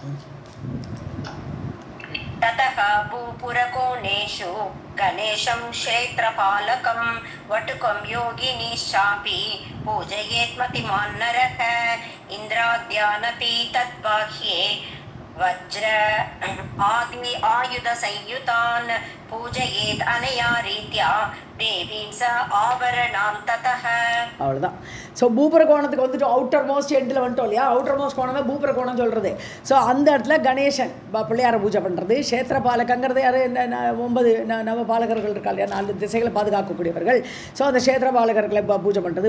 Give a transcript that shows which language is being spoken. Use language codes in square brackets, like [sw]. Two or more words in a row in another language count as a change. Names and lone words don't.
[sa] ततः भूपुरकोणेषु गणेशं क्षेत्रपालकं वटुकं योगिनीश्चापि पूजयेत् मतिमान् नरः इन्द्राद्यानपि तद्बाह्ये वज्र आदि आयुधसंयुतान् पूजयेत् अनया रीत्या देवीं स ஆவரணாं ततः. [ta] அவ்வளோதான். ஸோ பூபர கோணத்துக்கு வந்துட்டு [en] outer most [ta] எண்டில் வந்துட்டோம் இல்லையா, [en] outer most [ta] கோணம் தான் பூபர கோணம் சொல்கிறது. ஸோ அந்த இடத்துல கணேசன் பிள்ளையாரை பூஜை பண்ணுறது, க்ஷேத்திரபாலகங்கிறது யார்? இந்த 9 நவபாலகர்கள் இருக்கா இல்லையா, 4 திசைகளை பாதுகாக்கக்கூடியவர்கள். ஸோ அந்த க்ஷேத்திரபாலகர்களை பூஜை பண்ணுறது.